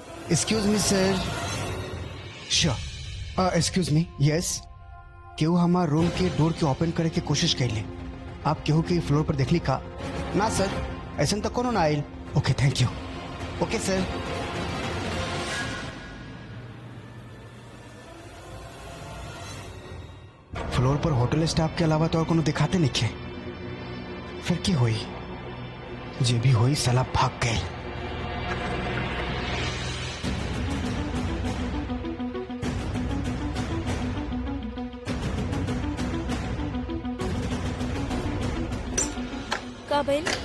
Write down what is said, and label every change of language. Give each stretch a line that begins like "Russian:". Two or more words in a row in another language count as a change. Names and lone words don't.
English: Excuse me sir. Sure, excuse me. यस,
Bhojpuri: केहू हमार रूम के डोर के ओपन करे के कोशिश कैले। आप केहू के फ्लोर पर देखली का? ना सर, ऐसा तो कोनो ना आयल।
English: Okay, thank you. Okay sir.
Bhojpuri: फ्लोर पर होटल स्टाफ के अलावा तो और कोनो दिखाते नहीं खे। फिर की हुई? जे भी हुई साला भाग गए। का भइल?